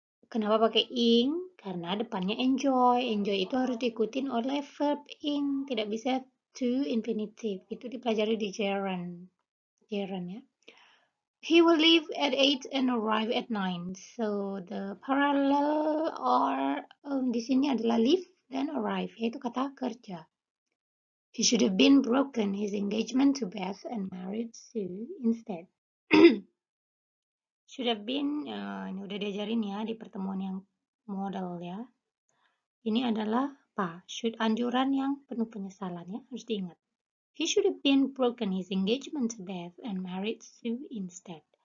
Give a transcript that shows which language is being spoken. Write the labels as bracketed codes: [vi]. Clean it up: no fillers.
[id] Kenapa pakai ing? Karena depannya enjoy. Enjoy itu harus diikutin oleh verb ing. Tidak bisa to infinitive. Itu dipelajari di gerund. Gerund ya. [en] He will leave at 8 and arrive at 9. So the parallel or [id] di sini adalah leave dan arrive, yaitu kata kerja. [en] He should have been broken his engagement to Beth and married Sue instead. [id] Should have been, ini udah diajarin ya di pertemuan yang model ya. Ini adalah apa? Should anjuran yang penuh penyesalan ya, harus diingat. [en] He should have been broken his engagement to Beth and married Sue instead.